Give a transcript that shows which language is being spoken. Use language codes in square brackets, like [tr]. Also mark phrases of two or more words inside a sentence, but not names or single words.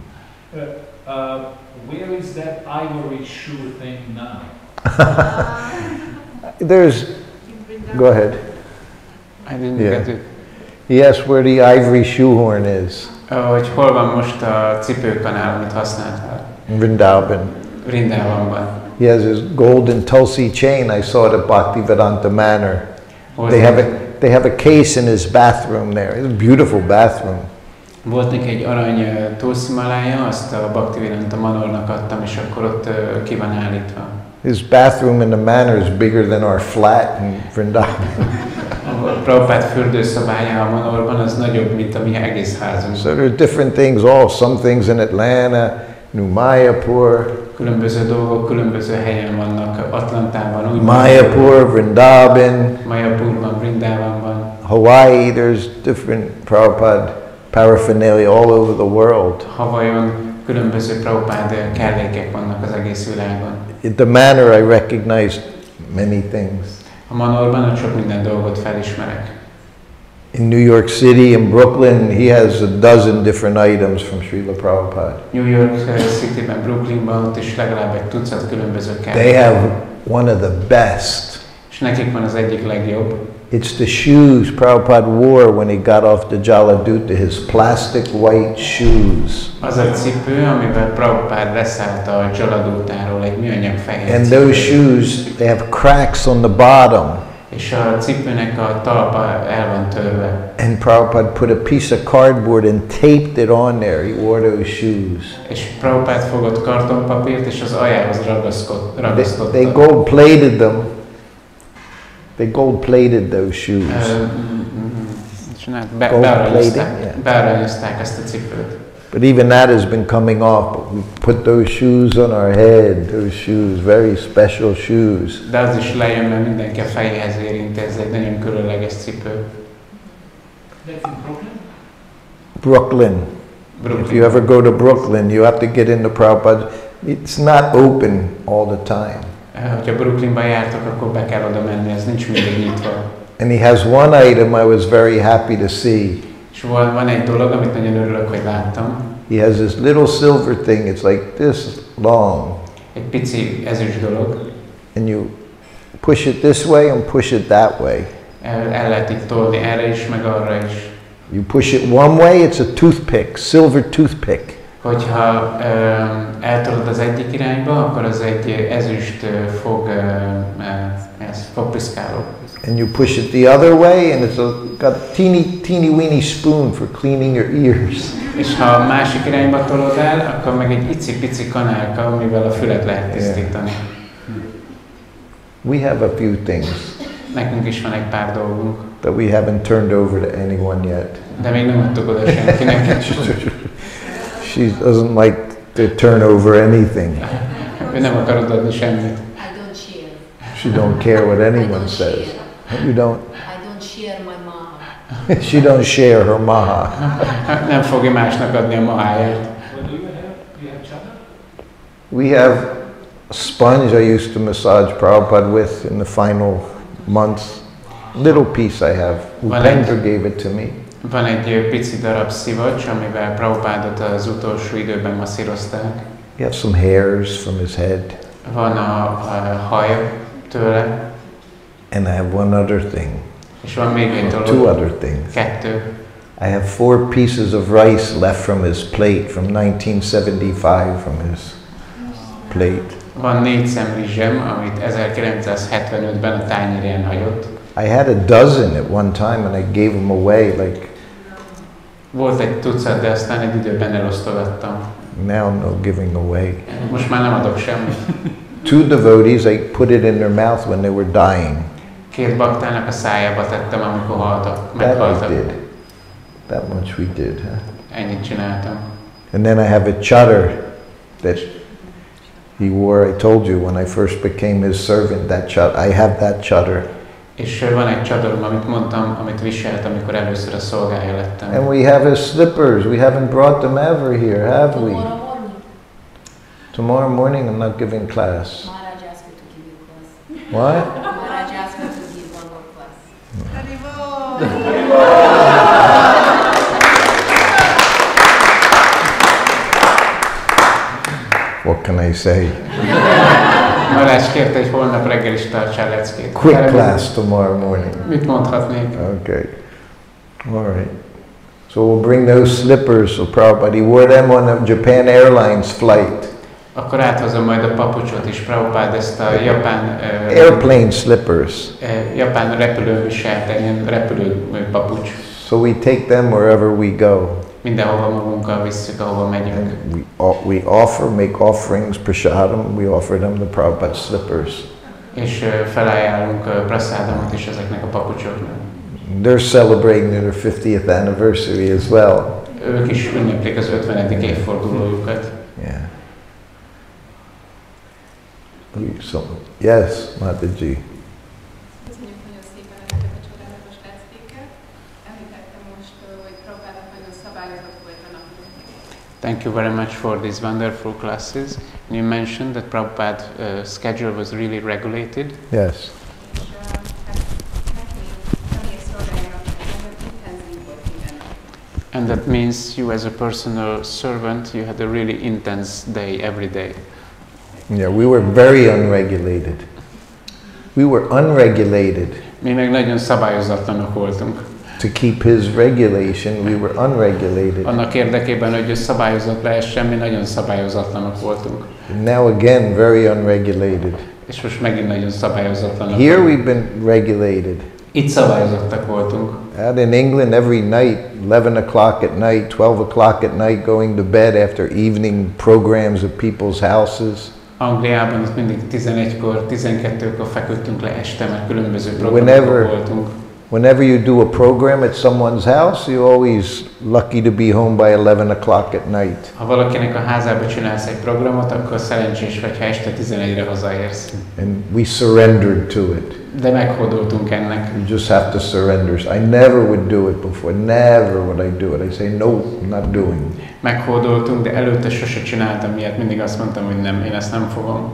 [en] Where is that ivory shoe thing now? Go ahead. I didn't get it. He asked where the ivory shoehorn is. [hu] Hogy hol van most a cipőkanál, amit használtál? Vrindavan. Vrindavanban. [en] He has his golden Tulsi chain. I saw it at Bhaktivedanta Manor. They they have a case in his bathroom there. It's a beautiful bathroom. [hu] Volt neki egy arany tószimalája, azt a Bhaktivedanta Manornak adtam, és akkor ott ki van állítva. [en] His bathroom in the manor is bigger than our flat in Vrindavan. [hu] A Prabhupád fürdőszobája a Manorban az nagyobb, mint a mi egész házunk. [en] So there are different things, some things in Atlanta, New Mayapur. [hu] Különböző dolgok különböző helyen vannak, Atlantában, Új Mayapur, Vrindavan, Mayapurban, Vrindavanban, [en] Hawaii, there's different Prabhupada paraphernalia all over the world. [hu] Hawaiion különböző Prabhupád kellékek vannak az egész világon. [en] At the manor I recognized many things. [hu] A Manorban ott sok minden dolgot felismerek. [en] In New York City, in Brooklyn, he has a dozen different items from Srila Prabhupada. [hu] New York Cityben, Brooklynban ott is legalább egy tucat különböző kellék. [en] They have one of the best. [hu] És nekik van az egyik legjobb. [en] It's the shoes Prabhupada wore when he got off the Jaladuta, his plastic white shoes. [hu] Az a cipő, amivel Prabhupada leszállt a Jaladutáról, egy műanyag fehér [en] And [hu] cipő. [en] those shoes, they have cracks on the bottom. [hu] És a cipőnek a talpa el van törve. [en] And Prabhupada put a piece of cardboard and taped it on there. He wore those shoes. [hu] És Prabhupada fogott kartonpapírt, és az aljához ragasztotta. [en] They gold-plated them. They gold-plated those shoes. [hu] Bearanyozták ezt a cipőt. [en] But even that has been coming off. But we put those shoes on our head. Those shoes, very special shoes. [hu] De az is lejön, mert mindenki a fejéhez érinti, ez egy nagyon különleges cipő. [en] Brooklyn. If you ever go to Brooklyn, you have to get into Prabhupada. It's not open all the time. [hu] Ha Brooklynba jártok, akkor be kell oda menni, ez nincs mindig nyitva. [en] And he has one item I was very happy to see. [hu] És van egy dolog, amit nagyon örülök, hogy láttam. [en] He has this little silver thing, it's like this long. [hu] Egy pici ezüst dolog. [en] And you push it this way and push it that way. [hu] El lehet itt tolni erre is, meg arra is. [en] You push it one way, it's a toothpick, silver toothpick. [hu] Hogyha eltolod az egyik irányba, akkor az egy ezüst fogpiszkáló. [en] And you push it the other way, and it's got a teeny weeny spoon for cleaning your ears. [hu] És ha a másik irányba tolod el, akkor meg egy icipici kanálka, amivel a fület lehet tisztítani. [en] We have a few things. [hu] Nekünk is van egy pár dolgunk. [en] That we haven't turned over to anyone yet. [hu] De még nem adtuk oda senkinek. [en] She doesn't like to turn over anything. [hu] Ő nem akar odaadni semmit. [en] I don't share. She don't care what anyone says. You don't? I don't share my maha. She don't share her maha. [hu] Nem fogja másnak adni a maháját. [en] We have a sponge I used to massage Prabhupada with in the final months. Little piece I have. Upendra gave it to me. [hu] Van egy pici darab szivacs, amivel Prabhupádot az utolsó időben masszírozták. [en] He has some hairs from his head. [hu] Van a haj tőle. [en] And I have one other thing. [hu] És van még egy dolog. [en] Two other things. [hu] Kettő. [en] I have 4 pieces of rice left from his plate from 1975 from his plate. [hu] Van 4 szemrizsem, amit 1975-ben a tányérján hagyott. [en] I had a dozen at one time and I gave them away like. [hu] Volt egy tucat, de aztán egy időben elosztogattam. [en] Now no giving away. [hu] Most már nem adok semmit. [en] 2 devotees, I put it in their mouth when they were dying. [hu] 2 baktának a szájába tettem, amikor [en] That [hu] meghaltak. [en] we did. That much we did, huh? [hu] Ennyit csináltam. [en] And then I have a chatter that he wore. I told you when I first became his servant. That chatter, I have that chatter. És van egy csadorom, amit mondtam, amit viselt, amikor először a szolgája lettem. And we have his slippers. We haven't brought them ever here, have we? Tomorrow morning I'm not giving class. Maharaj asked me to give you class. What? Maharaj asked me to give one more class. What can I say? [hu] Maharaj kérte, hogy holnap reggel is tartsál leckét. [en] Quick class tomorrow morning. [hu] Mit mondhatnék? [en] Okay. All right. So we'll bring those slippers. So Prabhupada, he wore them on a Japan Airlines flight. [hu] Akkor áthozom majd a papucsot is, Prabhupada, ezt a japán... [en] Airplane slippers. [hu] Japán repülőviselt, ilyen repülő papucs. [en] So we take them wherever we go. [hu] Mindenhova magunkkal visszük, ahova megyünk. [en] We make offerings, prasadam, we offer them the Prabhupada slippers. [hu] És felajánlunk prasadamot is ezeknek a papucsoknak. [en] They're celebrating their 50th anniversary as well. [hu] Ők is ünneplik az 50. évfordulójukat. [en] Yeah. So, yes, Mataji. [hu] Köszönjük nagyon szépen ezeket a csodálatos leckét. Említettem most, hogy Prabhupának nagyon szabályozott volt a napja. [en] Thank you very much for these wonderful classes. You mentioned that Prabhupada's schedule was really regulated. Yes. And that means you as a personal servant, you had a really intense day every day. Yeah, we were very unregulated. We were unregulated. [hu] Mi meg nagyon szabályozatlanok voltunk. [en] To keep his regulation, we were unregulated. [hu] Annak érdekében, hogy ő szabályozott lehessen, mi nagyon szabályozatlanok voltunk. [en] Now again, very unregulated. [hu] És most megint nagyon szabályozatlanok. [en] Here we've been regulated. [hu] Itt szabályozottak voltunk. [en] Out in England, every night, 11 o'clock at night, 12 o'clock at night, going to bed after evening programs at people's houses. [hu] Angliában ott mindig 11-kor, 12-kor feküdtünk le este, mert különböző programok voltunk. [en] Whenever you do a program at someone's house, you're always lucky to be home by 11 o'clock at night. [hu] Ha valakinek a házába csinálsz egy programot, akkor szerencsés vagy, ha este 11-re hazaérsz. [en] And we surrendered to it. [hu] De meghódoltunk ennek. [en] You just have to surrender. I never would do it before. Never would I do it. I say, no, I'm not doing. [hu] Meghódoltunk, de előtte sose csináltam ilyet. Mindig azt mondtam, hogy nem, én ezt nem fogom.